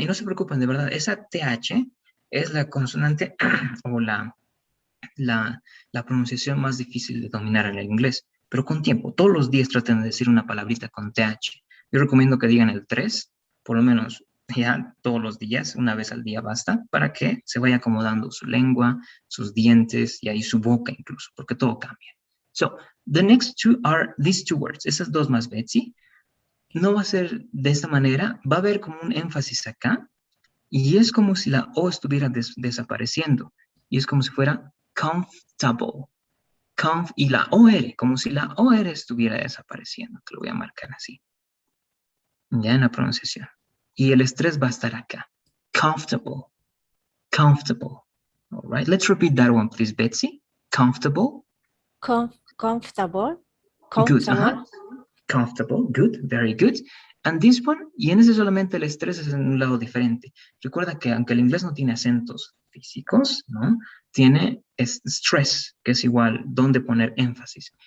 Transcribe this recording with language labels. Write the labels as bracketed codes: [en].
[es] Y no se preocupen, de verdad, esa TH es la consonante o la pronunciación más difícil de dominar en el inglés, pero con tiempo. Todos los días traten de decir una palabrita con TH. Yo recomiendo que digan el 3, por lo menos ya todos los días, una vez al día basta, para que se vaya acomodando su lengua, sus dientes y ahí su boca incluso, porque todo cambia. [en] So, the next two are these two words. [es] Esas dos más, Betsy. No va a ser de esta manera, va a haber como un énfasis acá, y es como si la O estuviera desapareciendo, y es como si fuera comfortable. Y la OR, como si la OR estuviera desapareciendo, que lo voy a marcar así. Ya en la pronunciación. Y el estrés va a estar acá. [en] Comfortable. All right, let's repeat that one, please, Betsy. Comfortable. Comfortable. Good, comfortable, good, very good. And this one, [es] y en ese solamente el estrés es en un lado diferente. Recuerda que aunque el inglés no tiene acentos físicos, ¿no? Tiene stress, que es igual donde poner énfasis.